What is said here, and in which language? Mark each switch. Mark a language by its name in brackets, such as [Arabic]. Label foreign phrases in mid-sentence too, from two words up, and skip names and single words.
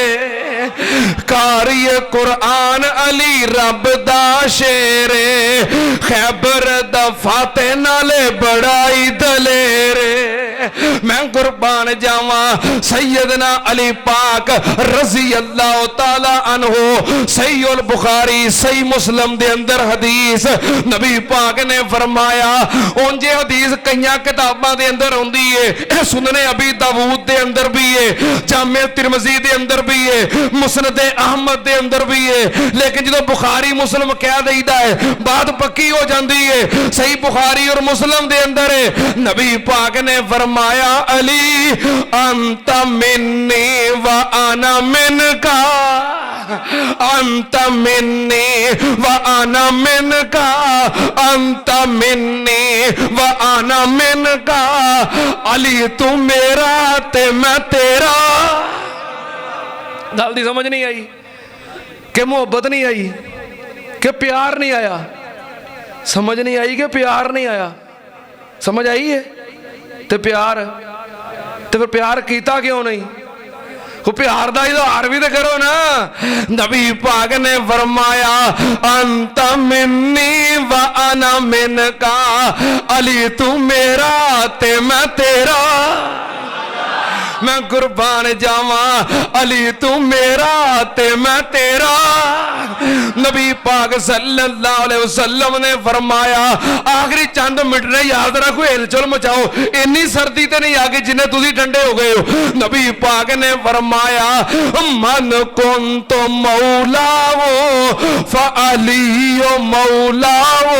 [Punjabi] قاری قرآن علی رب دا شیر خیبر دا فاتح نالے بڑائی دلیر میں قربان جاواں سیدنا علی پاک رضی اللہ تعالی عنہ [Arabic] صحیح البخاری صحیح [Punjabi] مسلم دے اندر حدیث نبی پاک نے فرمایا انجے حدیث کئیاں کتاباں دے اندر ہوندی ہے سنن ابی داؤد دے اندر بھی ہے جامع ترمذی دے اندر بھی ہے مسند احمد دے اندر بھی ہے لیکن جدو بخاری مسلم کہہ دیدا ہے بات پکی ہو جاندی ہے صحیح بخاری اور مسلم دے اندر ہے نبی پاک نے فرمایا فرمایا [Arabic] علي أنت مني وأنا منك، أنت مني وأنا منك، أنت مني وأنا منك. [Punjabi] علی توں میرا تے میں تیرا. گل دی سمجھ نہیں آئی کہ محبت نہیں آئی کہ پیار نہیں آیا? سمجھ نہیں آئی کہ پیار نہیں آیا? سمجھ آئی ہے? تے فیر پیار کیتا کیوں نہیں? [Urdu] وہ پیار کا اظہار بھی تو کرو نا. [Punjabi] نبی پاک نے فرمایا [Arabic] أنت مني وأنا منك, [Punjabi] علی توں میرا تے میں تیرا. میں قربان جاواں علی توں میرا تے میں تیرا. نبی پاک صلی اللہ علیہ وسلم نے فرمایا آخری چند منٹ نے یاد رکھو، ہلچل مچاؤ، اینی سردی تے نہیں آ گئی جنہے تسی ٹھنڈے ہو گئے ہو. نبی پاک نے فرمایا [Arabic] من كنت مولاه فعلي مولاه.